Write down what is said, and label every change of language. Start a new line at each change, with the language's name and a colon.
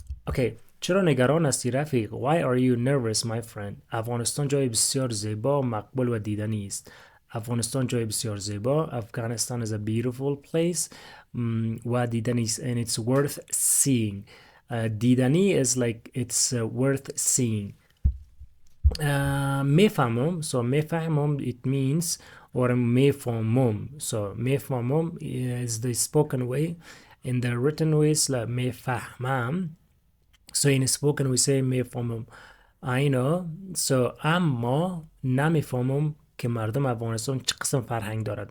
English: Okay,
Persian: چرا نگران هستی رفیق؟
English: Why are you nervous my friend?
Persian: افغانستان جای بسیار زیبا، مقبول و دیدنی است. افغانستان جای بسیار زیبا.
English: Afghanistan is a beautiful place.
Persian: و دیدنی است,
English: and it's worth seeing. دیدنی is like it's worth seeing. میفهمم, so میفهمم it means or میفهمم. So میفهمم is the spoken way. In the written way is like میفهمم. So in spoken we say میفهمم. I know.
Persian: So اما نمیفهمم که مردم افغانستان چه قسم فرهنگ دارد.